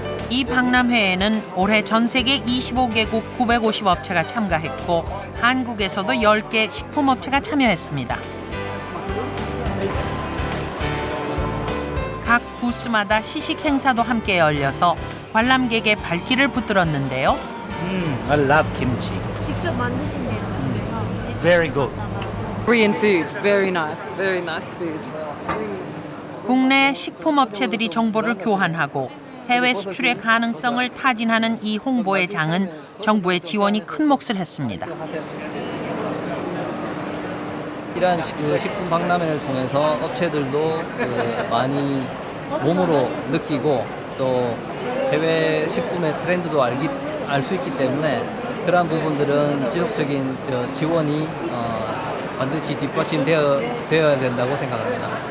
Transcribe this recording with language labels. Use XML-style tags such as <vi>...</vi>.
<ko>이 박람회에는 올해 전 세계 25개국 950업체가 참가했고 한국에서도 10개 식품업체가 참여했습니다. 각 부스마다 시식 행사도 함께 열려서 관람객의 발길을 붙들었는데요.</ko> <en>I love kimchi.</en> <ko>직접 만드신대요, 집에서.</ko> <en>Very good. Korean food, very nice food.</en> <ko>국내 식품업체들이 정보를 교환하고 해외 수출의 가능성을 타진하는 이 홍보의 장은 정부의 지원이 큰 몫을 했습니다. 이러한 식품 박람회를 통해서 업체들도 많이 몸으로 느끼고 또 해외 식품의 트렌드도 알 수 있기 때문에 그러한 부분들은 지속적인 지원이 반드시 뒷받침 되어야 된다고 생각합니다.</ko>